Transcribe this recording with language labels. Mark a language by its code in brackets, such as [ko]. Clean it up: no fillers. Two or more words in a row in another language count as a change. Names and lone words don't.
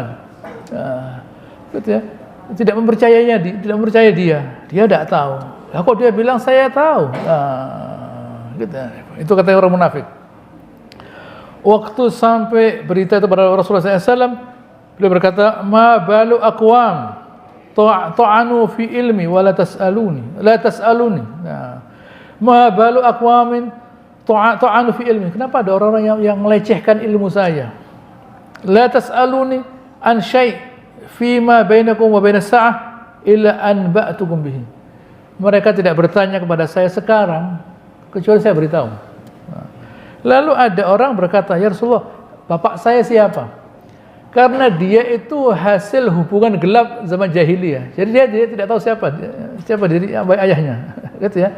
[id] Nah, gitu ya. Tidak mempercayainya, tidak mempercaya dia tidak tahu. Lah kok dia bilang saya tahu. Nah, gitu. Itu kata orang munafik. Waktu sampai berita itu pada Rasulullah SAW, beliau berkata, [ar] "ما بال أقوام طعنوا في علمي ولا تسألوني." Nah, "ما بال أقوام طعنوا في علمي." [id] Kenapa ada orang-orang yang melecehkan ilmu saya? [ar] "لا تسألوني عن شيء فيما بينكم وبين الساعة إلا أنبأتكم به." [id] Mereka tidak bertanya kepada saya sekarang kecuali saya beritahu. Lalu ada orang berkata, [ar] "يا رسول الله, [id] bapak saya siapa?" Karena dia itu hasil hubungan gelap zaman jahiliyah. Jadi dia tidak tahu siapa diri ayahnya, gitu ya.